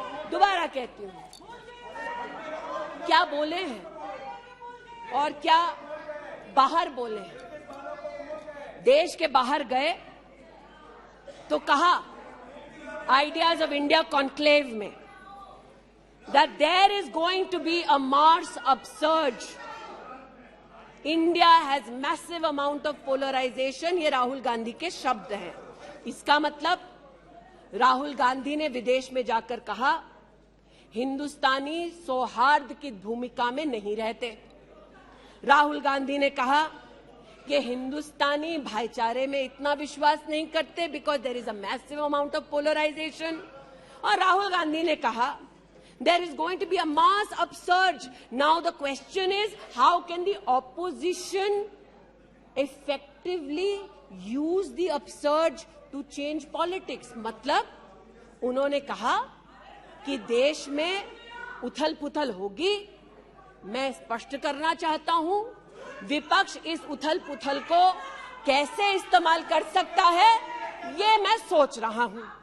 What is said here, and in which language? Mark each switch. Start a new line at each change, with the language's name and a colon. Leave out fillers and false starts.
Hindi: दोबारा कहती हूँ, क्या बोले हैं और क्या बाहर बोले हैं। देश के बाहर गए तो कहा आइडियाज ऑफ इंडिया कॉन्क्लेव में
English: that there is going to be a Mars upsurge. India has massive amount of polarization.
Hindi: ये राहुल गांधी के शब्द हैं। इसका मतलब राहुल गांधी ने विदेश में जाकर कहा हिंदुस्तानी सौहार्द की भूमिका में नहीं रहते। राहुल गांधी ने कहा कि हिंदुस्तानी भाईचारे में इतना विश्वास नहीं करते
English: because there is a massive amount of polarization.
Hindi: और राहुल गांधी ने कहा
English: there is going to be a mass upsurge. Now the question is, how can the opposition effectively use the upsurge to change politics?
Hindi: मतलब उन्होंने कहा कि देश में उथल-पुथल होगी। मैं स्पष्ट करना चाहता हूं, विपक्ष इस उथल-पुथल को कैसे इस्तेमाल कर सकता है, ये मैं सोच रहा हूं।